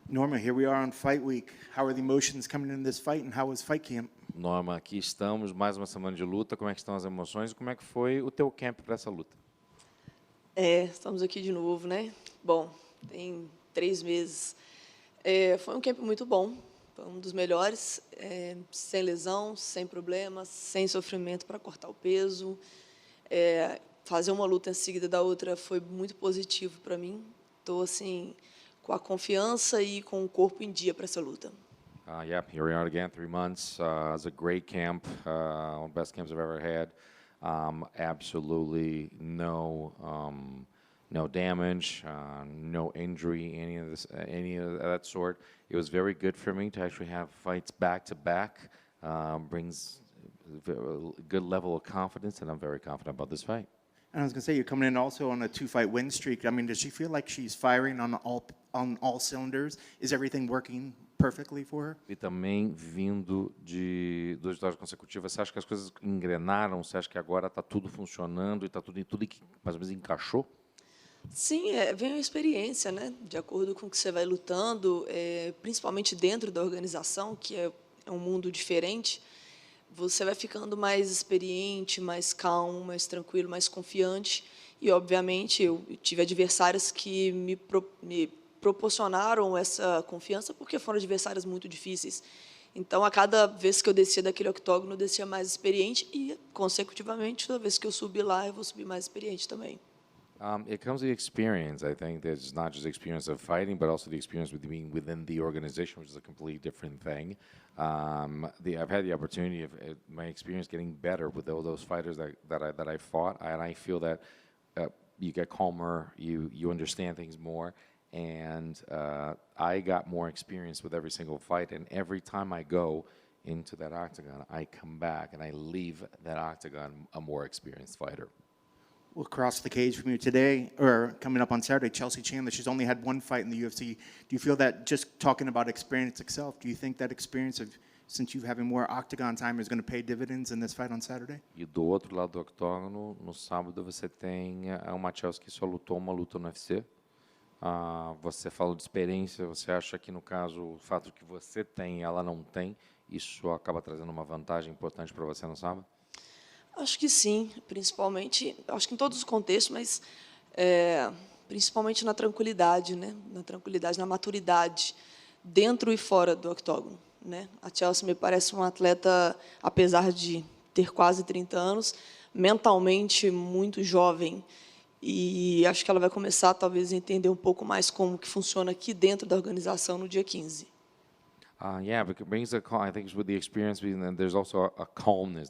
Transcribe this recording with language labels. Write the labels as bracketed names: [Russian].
[English] Norma, here we are on Fight Week. How are the emotions coming into this fight, and how was fight camp? [Portuguese] Norma, aqui estamos, mais uma semana de luta. Como é que estão as emoções e como é que foi o teu camp para essa luta? Estamos aqui de novo, né? Bom, tem 3 meses. Foi um camp muito bom, foi um dos melhores, sem lesão, sem problemas, sem sofrimento para cortar o peso. Fazer uma luta em seguida da outra foi muito positivo para mim. Estou assim com a confiança e com o corpo em dia para essa luta. [English] Yep, here we are again, 3 months. It was a great camp, one of the best camps I've ever had. Absolutely no damage, no injury, any of that sort. It was very good for me to actually have fights back to back. Brings a good level of confidence, and I'm very confident about this fight. And I was going to say, you're coming in also on a 2-fight win streak. I mean, does she feel like she's firing on all cylinders? Is everything working perfectly for her? [Portuguese] E também vindo de 2 vitórias consecutivas, você acha que as coisas engrenaram? Você acha que agora está tudo funcionando e está tudo que mais ou menos encaixou? Sim, vem a experiência, né? De acordo com o que você vai lutando, principalmente dentro da organização, que é um mundo diferente, você vai ficando mais experiente, mais calmo, mais tranquilo, mais confiante. E, obviamente, eu tive adversários que me proporcionaram essa confiança, porque foram adversários muito difíceis. Então, a cada vez que eu descia daquele octógono, eu descia mais experiente e, consecutivamente, toda vez que eu subir lá, eu vou subir mais experiente também. [English] It comes with experience. I think there's not just the experience of fighting, but also the experience with being within the organization, which is a completely different thing. I've had the opportunity of my experience getting better with all those fighters that I fought, and I feel that you get calmer, you understand things more, and I got more experience with every single fight, and every time I go into that octagon, I come back and I leave that octagon a more experienced fighter. We'll cross the cage from you today, or coming up on Saturday, Chelsea Chandler. She's only had 1 fight in the UFC. Do you feel that just talking about experience itself, do you think that experience of, since you having more octagon time, is going to pay dividends in this fight on Saturday? [Portuguese] E do outro lado do octógono, no sábado, você tem uma Chelsea que só lutou uma luta no UFC. Você falou de experiência, você acha que, no caso, o fato que você tem e ela não tem, isso acaba trazendo uma vantagem importante para você no sábado? Acho que sim, principalmente, acho que em todos os contextos, mas principalmente na tranquilidade, né? Na tranquilidade, na maturidade, dentro e fora do octógono, né? A Chelsea me parece uma atleta, apesar de ter quase 30 anos, mentalmente muito jovem, e acho que ela vai começar, talvez, a entender um pouco mais como que funciona aqui dentro da organização no dia 15. [English] Yeah, because it brings I think with the experience, and there's also a calmness.